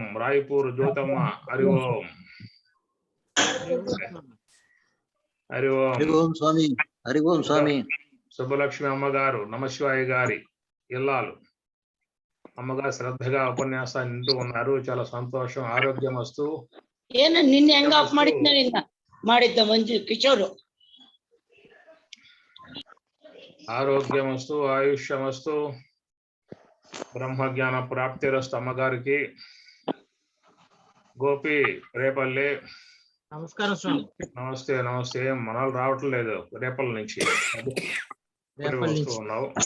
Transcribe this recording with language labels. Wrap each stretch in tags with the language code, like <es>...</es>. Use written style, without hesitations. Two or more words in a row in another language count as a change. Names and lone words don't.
<te>రాయపూర్ జ్యోతమ్మ హరి ఓం. హరి ఓం. హరి ఓం స్వామి. హరి ఓం స్వామి. సుబ్బలక్ష్మి అమ్మగారు, నమశివాయ గారి ఇల్లాలు అమ్మగారు శ్రద్ధగా ఉపన్యాసాన్ని వింటూ ఉన్నారు. చాలా సంతోషం. ఆరోగ్యం వస్తూ</te> <kn>ಏನು ನಿನ್ನೆ ಹೆಂಗ ಆಫ್ ಮಾಡಿದ್ನ ಮಾಡಿದ್ದ ಮಂಜು ಕಿಶೋರು.</kn> <sa>आरोग्यमस्तु, आयुष्यमस्तु, ब्रह्मज्ञान प्राप्तिरस्तु.</sa> <te>అమ్మగారికి గోపి రేపల్లి నమస్కారం స్వామి. నమస్తే. నమస్తే. మనలు రావట్లేదు రేపల్ నుంచి వస్తూ ఉన్నావు.</te>